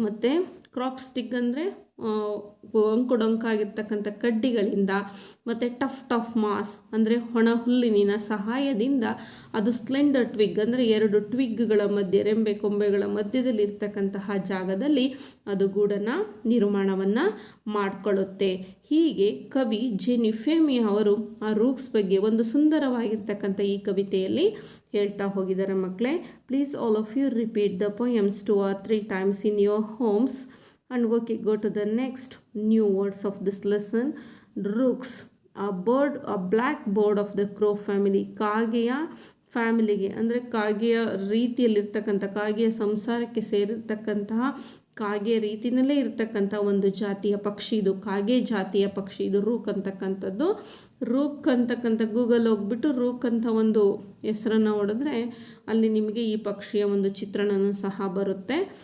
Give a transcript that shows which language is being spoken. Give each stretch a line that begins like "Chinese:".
Kannada: ಮತ್ತು ಕ್ರಾಕ್ಡ್ ಸ್ಟಿಕ್ ಅಂದರೆ ಅಂಕುಡೊಂಕಾಗಿರ್ತಕ್ಕಂಥ ಕಡ್ಡಿಗಳಿಂದ, ಮತ್ತು ಟಫ್ಟ್ ಆಫ್ ಮಾಸ್ ಅಂದರೆ ಒಣ ಹುಲ್ಲಿನ ಸಹಾಯದಿಂದ ಅದು ಸ್ಲೆಂಡರ್ ಟ್ವಿಗ್ ಅಂದರೆ ಎರಡು ಟ್ವಿಗ್ಗಳ ಮಧ್ಯೆ ರೆಂಬೆ ಕೊಂಬೆಗಳ ಮಧ್ಯದಲ್ಲಿ ಇರ್ತಕ್ಕಂತಹ ಜಾಗದಲ್ಲಿ ಅದು ಗೂಡನ್ನು ನಿರ್ಮಾಣವನ್ನು ಮಾಡಿಕೊಳ್ಳುತ್ತೆ. ಹೀಗೆ ಕವಿ ಜೆನಿ ಫೆಮಿ ಅವರು ಆ ರೂಕ್ಸ್ ಬಗ್ಗೆ ಒಂದು ಸುಂದರವಾಗಿರ್ತಕ್ಕಂಥ ಈ ಕವಿತೆಯಲ್ಲಿ ಹೇಳ್ತಾ ಹೋಗಿದ್ದಾರೆ.
English: ಮಕ್ಕಳೇ, please all of you repeat the poems 2 or 3 times in your homes. And okay, go to the next new words of this lesson. Rooks, a black bird of the crow family.
Kannada: ಕಾಗೆಯ ಫ್ಯಾಮಿಲಿಗೆ ಅಂದರೆ ಕಾಗೆಯ ರೀತಿಯಲ್ಲಿರ್ತಕ್ಕಂಥ ಕಾಗೆಯ ಸಂಸಾರಕ್ಕೆ ಸೇರಿರ್ತಕ್ಕಂತಹ ಕಾಗೆ ರೀತಿಯಲ್ಲೇ ಇರ್ತಕ್ಕಂಥ ಒಂದು ಜಾತಿಯ ಪಕ್ಷಿ ಇದು. ಕಾಗೆ ಜಾತಿಯ ಪಕ್ಷಿ ಇದು ರೂಕ್ ಅಂತಕ್ಕಂಥದ್ದು. ರೂಕ್ ಅಂತಕ್ಕಂಥ ಗೂಗಲ್ ಹೋಗ್ಬಿಟ್ಟು ರೂಕ್ ಅಂತ ಒಂದು ಹೆಸರನ್ನು ಹೊಡೆದ್ರೆ ಅಲ್ಲಿ ನಿಮಗೆ ಈ ಪಕ್ಷಿಯ ಒಂದು ಚಿತ್ರಣನೂ ಸಹ ಬರುತ್ತೆ.